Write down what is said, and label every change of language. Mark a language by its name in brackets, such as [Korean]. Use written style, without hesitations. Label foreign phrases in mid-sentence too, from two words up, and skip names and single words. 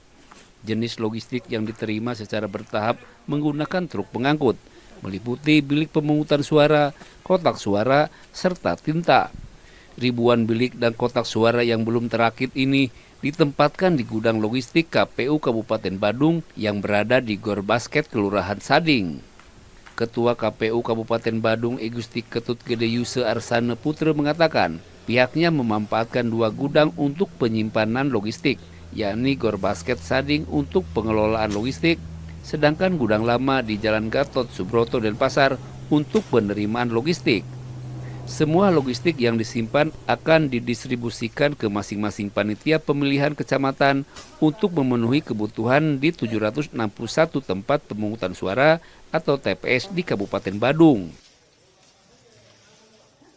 [Indonesian] Jenis logistik yang diterima secara bertahap menggunakan truk pengangkut, meliputi bilik pemungutan suara, kotak suara, serta tinta. Ribuan bilik dan kotak suara yang belum terakit ini ditempatkan di gudang logistik KPU Kabupaten Badung yang berada di Gor Basket Kelurahan Sading. Ketua KPU Kabupaten Badung Igusti Ketut Gede Yuse Arsana Putra mengatakan pihaknya memanfaatkan 2 gudang untuk penyimpanan logistik, yakni Gor Basket Sading untuk pengelolaan logistik, sedangkan gudang lama di Jalan Gatot Subroto Denpasar untuk penerimaan logistik. Semua logistik yang disimpan akan didistribusikan ke masing-masing panitia pemilihan kecamatan untuk memenuhi kebutuhan di 761 tempat pemungutan suara atau TPS di Kabupaten Badung.